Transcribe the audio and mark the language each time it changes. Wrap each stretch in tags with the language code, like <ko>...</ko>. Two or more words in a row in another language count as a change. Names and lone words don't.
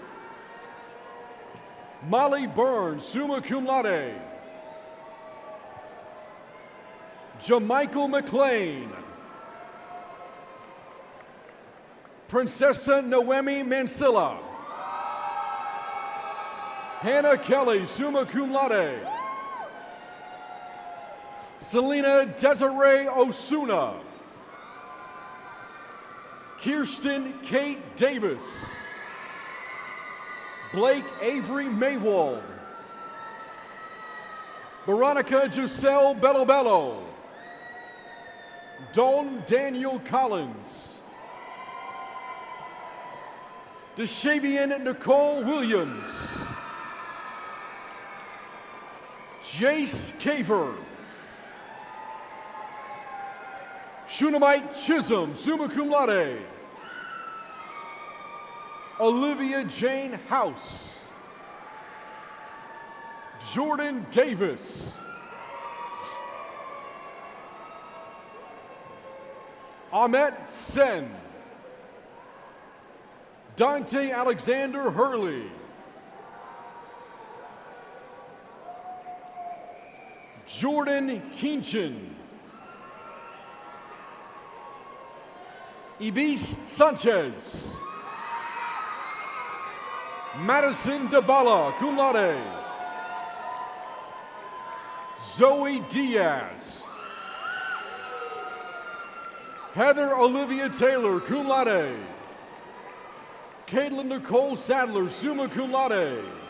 <en>Molly Burns,</en> <la>summa cum laude.</la> <en>Jamichael McLean. Princessa Noemi Mansilla. Hannah Kelly,</en> <la>summa cum laude.</la> <en>Selena Desiree Osuna. Kirsten Kate Davis. Blake Avery Maywald. Veronica Giselle Bellobello. Don Daniel Collins. Deshavian Nicole Williams. Jace Caver. Shunammite Chisholm,</en> <la>summa cum laude.</la> <en>Olivia Jane House. Jordan Davis. Ahmet Sen. Dante Alexander Hurley. Jordan Kinchin. Ibis Sanchez. Madison DeBala,</en> <la>cum laude.</la> <en>Zoe Diaz. Heather Olivia Taylor,</en> <la>cum laude.</la> <en>Caitlin Nicole Sadler,</en> <la>summa cum laude.</la>